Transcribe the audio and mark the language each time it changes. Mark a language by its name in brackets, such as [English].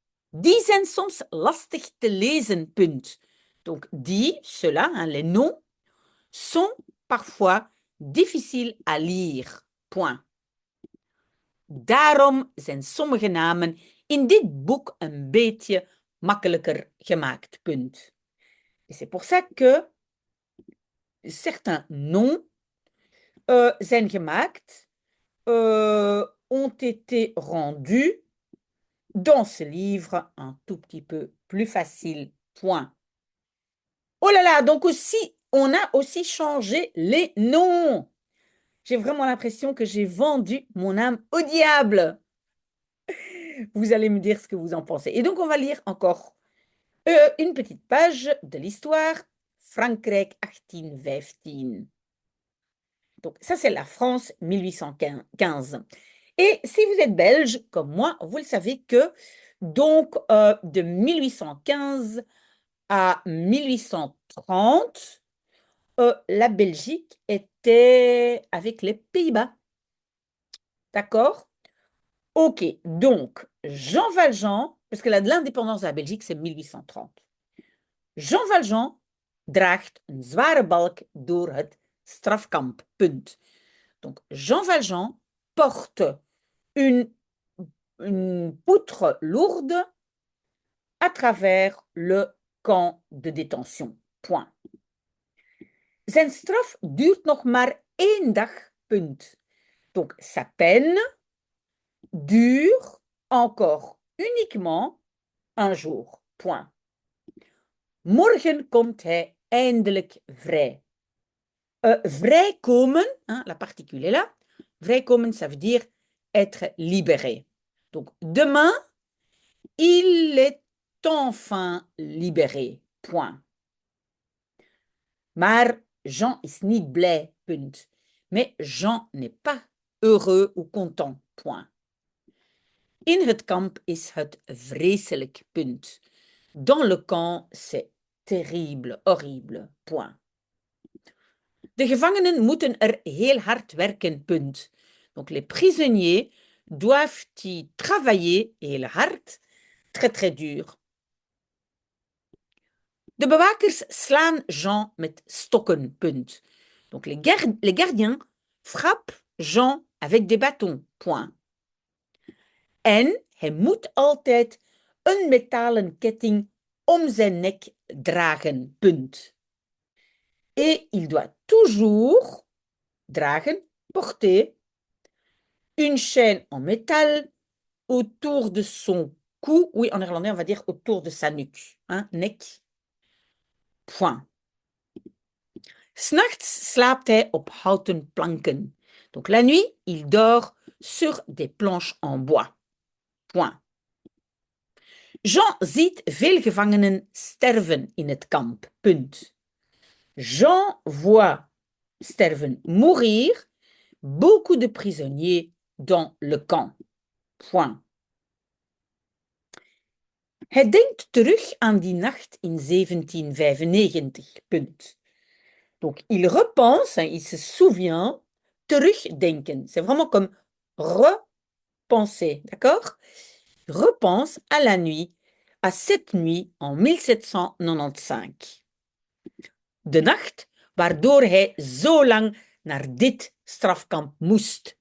[Dutch] Die zijn soms lastig te lezen. Punt. [French] Donc, die, ceux-là, les noms, sont parfois difficiles à lire. Point. [Dutch] Daarom zijn sommige namen in dit boek een beetje makkelijker gemaakt. Punt. [French] Et c'est pour ça que certains noms [Dutch] zijn gemaakt, [French] ont été rendus dans ce livre un tout petit peu plus facile. Point. Oh là là, donc aussi, on a aussi changé les noms. J'ai vraiment l'impression que j'ai vendu mon âme au diable. Vous allez me dire ce que vous en pensez. Et donc, on va lire encore une petite page de l'histoire. Frankrijk 1815. Donc, ça, c'est la France 1815. Et si vous êtes belge, comme moi, vous le savez que donc de 1815 à 1830, la Belgique était avec les Pays-Bas. D'accord? Ok, donc Jean Valjean, parce que l'indépendance de la Belgique, c'est 1830. [Dutch] Jean Valjean draagt een zware balk door het strafkamp. Punt. [French] Donc Jean Valjean porte une poutre lourde à travers le camp de détention. Point. [Dutch] Zijn straf duurt nog maar 1 dag. Punt. [French] Donc sa peine dure encore uniquement un jour. Point. [Dutch] Morgen komt hij eindelijk vrij. [French] Vrijkomen, la particule est là. Vrijkomen, ça veut dire être libéré. Donc, demain, il est enfin libéré. Point. [Dutch] Maar Jean is niet blij. Punt. [French] Mais Jean n'est pas heureux ou content. Point. [Dutch] In het kamp is het vreselijk. Punt. [French] Dans le camp, c'est terrible, horrible. Point. [Dutch] De gevangenen moeten er heel hard werken. Punt. [French] Donc les prisonniers doivent y travailler [Dutch] heel hard, [French] très très dur. [Dutch] De bewakers slaan Jean met stokken. Punt. [French] Donc les gardiens frappent Jean avec des bâtons. Point. [Dutch] En hij moet altijd een metalen ketting om zijn nek dragen. Punt. [French] Et il doit toujours dragen, porter, une chaîne en métal autour de son cou. Oui, en néerlandais, on va dire autour de sa nuque. Nek. Point. [Dutch] S'nachts slaapt hij op houten planken. [French] Donc la nuit, il dort sur des planches en bois. Point. [Dutch] Jean ziet veel gevangenen sterven in het kamp. Punt. [French] Jean voit sterven, mourir, beaucoup de prisonniers dans le camp. Point. [Dutch] Hij denkt terug aan die nacht in 1795. [French] Punt. Donc, il repense, il se souvient, terugdenken. C'est vraiment comme repenser, d'accord? Repense à la nuit, à cette nuit en 1795. [Dutch] De nacht waardoor hij zo lang naar dit strafkamp moest.